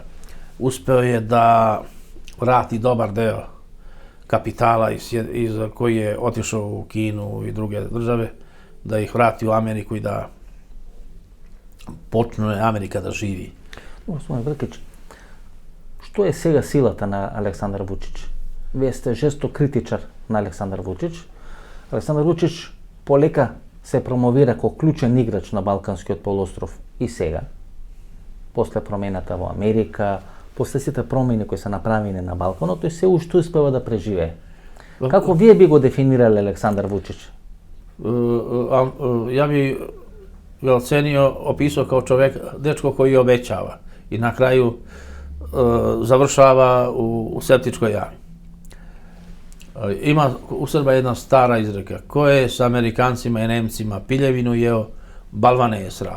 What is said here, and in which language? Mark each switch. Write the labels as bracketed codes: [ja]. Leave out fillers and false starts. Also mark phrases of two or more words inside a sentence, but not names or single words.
[sr] Uspeo je da vrati dobar deo kapitala koji je otišao u Kinu i druge države, da ih vrati u Ameriku i da počne Amerika da živi. [mk] Господин Бркиќ, што је сега силата на Александар Вучич? Вие сте жесток критичар на Александар Вучич. Александар Вучич полека се промовира како клучен играч на Балканскиот полуостров и сега. После промената во Америка, после сите промени кои се направени на Балканот, тој се уште успева да преживее. Како вие би го дефинирали Александар Вучич? [sr] Ja bi ga ocenio, opisao kao čovjek, dečko koji obećava i na kraju završava u septičkoj jami. Ima u Srba jedna stara izreka: ko je s Amerikancima i Nemcima piljevinu jeo, balvane je srao.